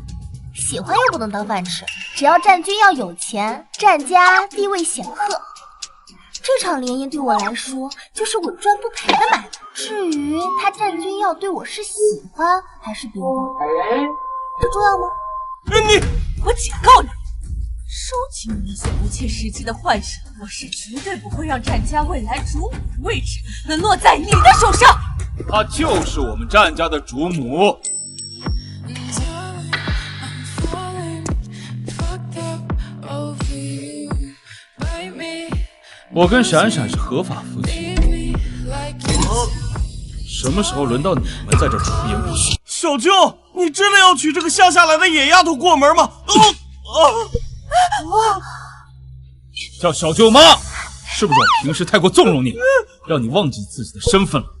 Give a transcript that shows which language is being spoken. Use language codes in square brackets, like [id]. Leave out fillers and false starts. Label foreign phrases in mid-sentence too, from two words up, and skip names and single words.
[zh] 喜歡又不能當飯吃，只要戰君耀有錢，戰家地位顯赫，這場聯姻對我來說就是穩賺不賠的買賣。至於他戰君耀對我是喜歡還是別的，這重要嗎？我警告你，收起你那些不切實際的幻想，我是絕對不會讓戰家未來主母的位置能落在你的手上。她就是我們戰家的主母。 [en] Over you, bite me [zh] 我跟闪闪是合法夫妻，什么时候轮到你们在这出言不逊？小舅，你真的要娶这个乡下来的野丫头过门吗？叫小舅妈，是不是我平时太过纵容你，让你忘记自己的身份了？